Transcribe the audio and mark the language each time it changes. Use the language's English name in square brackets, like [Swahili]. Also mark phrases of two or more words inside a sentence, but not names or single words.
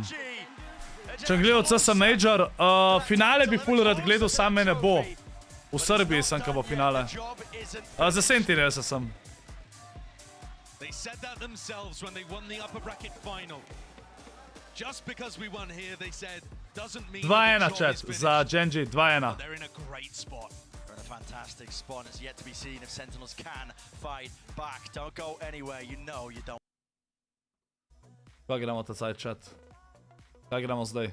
[Slovenian] Če sem gledal CS Major, finale bi full rad gledal, sam me ne bo. V Srbiji sem, ko bo finale. Za 37 sem. 2-1 chat za Genji, 2-1. [English] Fantastic spot. It's yet to be seen if Sentinels can fight back. Don't go anywhere. You know you don't. [Slovenian] Kaj gremo ta [English] side chat? [Slovenian] Kaj gremo zdaj?